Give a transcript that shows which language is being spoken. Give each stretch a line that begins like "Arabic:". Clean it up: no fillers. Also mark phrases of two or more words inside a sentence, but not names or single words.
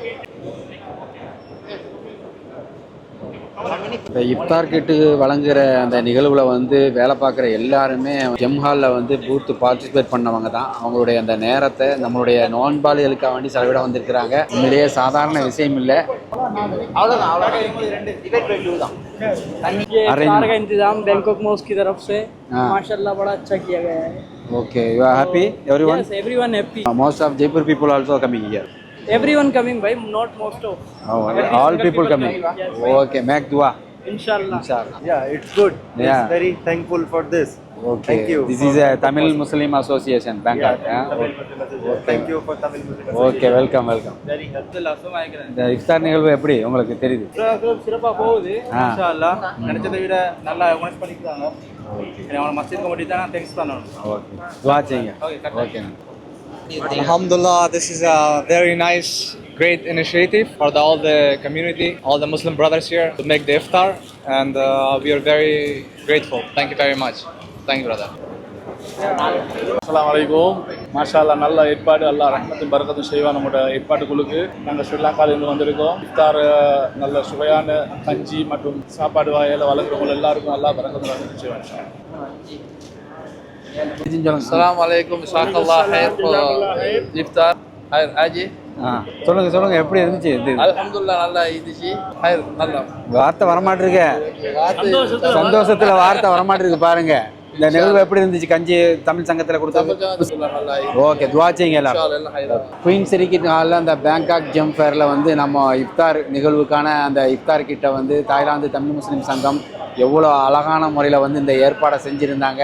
Tamil: இந்த இஃப்தார் கிட்டு வழங்குகிற அந்த நிகழ்வில் வந்து வேலை பார்க்குற எல்லாருமே ஜெம் ஹாலில் வந்து
English: booth participate
Tamil: பண்ணவங்க தான். அவங்களுடைய அந்த நேரத்தை நம்மளுடைய நோன்பாளிகளுக்காக வேண்டி செலவிட வந்திருக்கிறாங்க. உண்மையிலேயே சாதாரண விஷயம் இல்லை.
Hindi: इंतजाम बैंकॉक मॉस्क की तरफ से माशाल्लाह बड़ा अच्छा किया गया है.
English: Okay, you are happy? Everyone? Yes, everyone happy. Most of Jaipur people also coming here. Everyone coming by, not most of. All people coming. Okay, make dua. Inshallah. Inshallah. Yeah, it's good. Yeah. It's very thankful for this. Okay. Thank you. This is a Tamil Muslim Association, Bangkok. Tamil Muslim Association. Thank you for Tamil Muslim Association. okay welcome welcome. Very helpful.
Tamil: இந்த இஃப்தார் நிகழ்வு எப்படி உங்களுக்கு தெரியுது? சிறப்பாக போகுது. ஆ. இன்ஷால்லா நினைச்சதை விட நல்லா ஆர்கனைஸ் பண்ணிக்கிறாங்க. அவங்கள மஸ்ஜித் கமிட்டி தான் தேங்க்ஸ் பண்ணணும். ஓகே துவா செய்யுங்க. ஓகே.
English: Alhamdulillah, this is a very nice, great initiative for all the community, all the Muslim brothers here to make the iftar, and we are very grateful. Thank you very much. Thank you, brother.
Arabic: السلام عليكم. ما شاء الله,
Tamil: நல்ல ஏற்பாடு. அல்லாஹ் ரஹ்மத்தும் பரக்கத்தும் செய்வான் நம்மளோட ஏற்பாட்டுக்குழுக்கு. நாங்கள் ஸ்ரீலங்காவிலிருந்து வந்திருக்கோம். இஃப்தார் நல்ல சுவையான கஞ்சி மற்றும் சாப்பாடு வாயில வழங்குறவங்க எல்லாருக்கும் அல்லாஹ் பரக்கத்தும் ரஹ்மத்தும் செய்வான்.
Arabic: السلام عليكم جزاك الله خير الافطار خير حاجي
Tamil: சொல்லுங்க சொல்லுங்க எப்படி இருந்துச்சு இது?
Arabic: الحمد لله
Tamil: நல்லா இருந்துச்சு خير நல்லா வார்த்தை வரமாட்டிருக்கு. சந்தோஷத்துல வார்த்தை வரமாட்டிருக்கு பாருங்க. இந்த நிகழ்வு எப்படி இருந்துச்சு? கஞ்சி தமிழ் சங்கத்துல கொடுத்தது. நல்லா ஓகே துவா செய்யுங்க எல்லாரும். எல்லாம் خير குயின் சிரிக்கிட் ஹாலில் அந்த பேங்காக் ஜெம் ஃபேரில் வந்து நம்ம இஃப்தார் நிகழ்வுக்கான அந்த இஃப்தார் கிட்ட வந்து தாய்லாந்து தமிழ் முஸ்லீம் சங்கம் எவ்வளோ அழகான முறையில் வந்து இந்த ஏற்பாடை செஞ்சுருந்தாங்க.